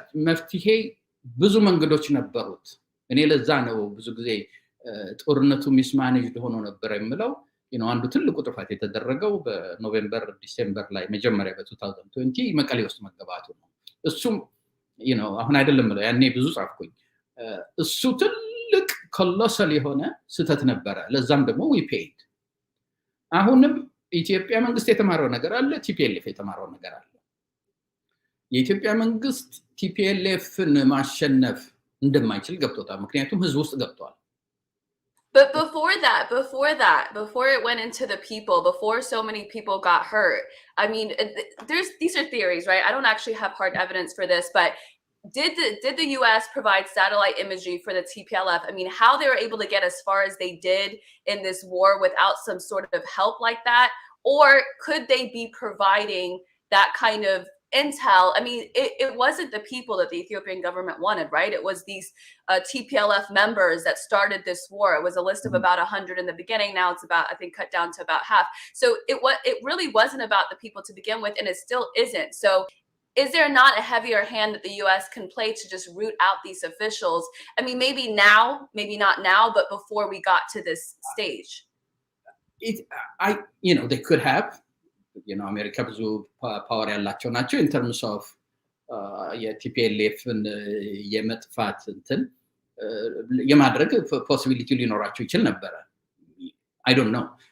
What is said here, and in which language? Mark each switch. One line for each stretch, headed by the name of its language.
Amharic: መፍትሄ ብዙ መንገዶች ነበሩት። እኔ ለዛ ነው ብዙ ጊዜ ጦርነቱ ሚስማኔጅድ ሆኖ ነበር የምለው። አንዱ ትልቁ ጥፋት የተደረገው በኖቬምበር ዲሴምበር ላይ መጀመሪያ በ2020 መቀሌ ውስጥ መገባቱ ነው። እሱም አሁን አይደለም ብለው ያኔ ብዙ ጻፍኩኝ። እሱ ትልቅ ኮሎሳል የሆነ ስህተት ነበረ። ለዛም ደግሞ
English: we paid።
Amharic: አሁንም ኢትዮጵያ መንግስት የተማረው ነገር አለ፣ ቲፒኤልኤፍ የተማረው ነገር አለ። የኢትዮጵያ መንግስት ቲፒኤልኤፍን ማሸነፍ እንደማይችል ገብቶታል። ምክንያቱም ህዝብ ውስጥ ገብቷል።
English: But before it went into the people, before so many people got hurt, I mean, these are theories, right? I don't actually have hard evidence for this, but did the US provide satellite imagery for the TPLF? I mean, how they were able to get as far as they did in this war without some sort of help like that? Or could they be providing that kind of intel? I mean, it wasn't the people that the Ethiopian government wanted, right? It was these TPLF members that started this war. It was a list of about 100 in the beginning. Now it's about, I think, cut down to about half. So it really wasn't about the people to begin with, and it still isn't. So is there not a heavier hand that the US can play to just root out these officials? I mean, maybe now, maybe not now, but before we got to this stage. They could have,
Amharic: America ብዙ ፓወር ያላቸው ናቸው
English: in terms of
Amharic: የቲፒኤልኤፍን የመጥፋት እንትን የማድረግ ፖሲቢሊቲ ሊኖራቸው ይችል ነበር.
English: I don't know.